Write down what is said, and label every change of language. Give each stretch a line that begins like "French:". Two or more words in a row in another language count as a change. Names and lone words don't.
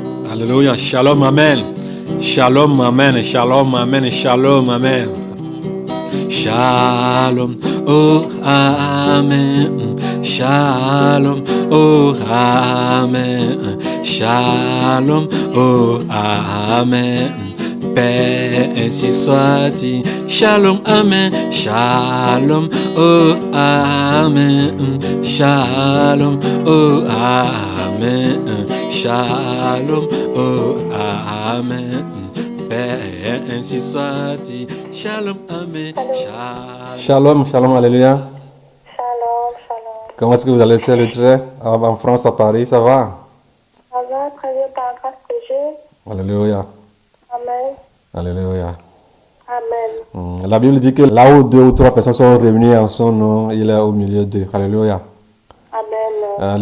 French: Alléluia.
Hebrew: שלום, אמן. שלום, אמן. שלום, אמן. שלום, אמן. שלום, oh, אמן. שלום, oh, אמן. Shalom, oh, amen.
French: Paix, ainsi soit-il.
Hebrew: שלום, אמן. שלום, oh, אמן. שלום, oh, אמן. Shalom, oh, amen.
French: Paix, ainsi soit-il.
Hebrew: שלום, אמן. שלום, שלום, alléluia. שלום, שלום.
French: Comment est-ce que vous allez, sœur Lutre, en France, à Paris, ça va? Ça va très bien par grâce de Dieu. Alléluia, Amen. alléluia. Amen. La Bible dit que là où 2 ou 3 personnes sont réunies en son nom, il est au milieu d'eux. Alléluia. Amen.